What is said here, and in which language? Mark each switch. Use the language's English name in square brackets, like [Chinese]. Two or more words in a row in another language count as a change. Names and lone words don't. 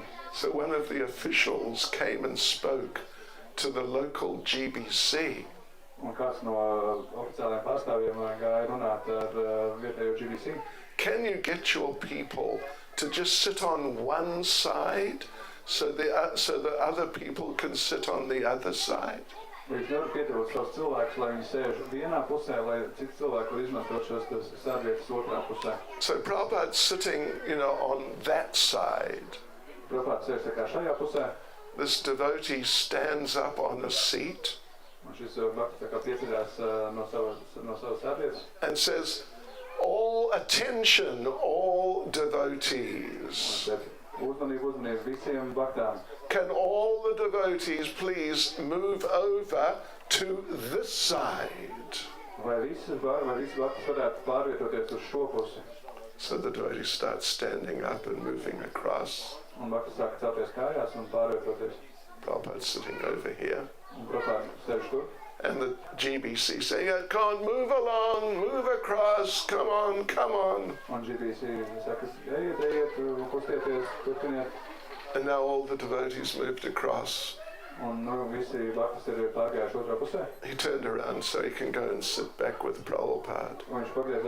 [English] So one of the officials came and spoke to the local GBC. [Latvian] Un kāds no oficiālajiem pārstāvjiem gāja runāt ar vietējo GBC. [English] Can you get your people to just sit on one side so that other people can sit on the other side? [Latvian] Viņš nevar piedāvāt savus cilvēkus, lai viņi sēž vienā pusē, lai citi cilvēki var izmantot šos sēdvietas otrā pusē. [English] So Prabhupada's sitting, on that side. [Latvian] Prabhupada sēž tā kā šajā pusē, [English] This devotee stands up on a seat [Latvian] un šis bakts tā kā pieceļās no savas sēdvietas. [English] and says, all attention, all devotees. [Latvian] Uzmanību visiem baktām. [English] Can all the devotees please move over to this side? [Latvian] Vai visi bakti varētu pārvietoties uz šo pusi? [English] So the devotee starts standing up and moving across. [Latvian] Un bakti sāk celties kājās un pārvietoties. [English] Prabhupada's sitting over here. [Latvian] Un Prabhupada sēž tur. [English] And the GBC say, yeah, can't move along, move across, come on, come on. [Latvian] Un GBC saka, ejiet, kustieties, turpiniet. [English] And now all the devotees moved across. [Latvian] Un visi bakti ir pārgājuši otrā pusē. [English] He turned around so he can go and sit back with Prabhupada. [Latvian] Un viņš pagriezās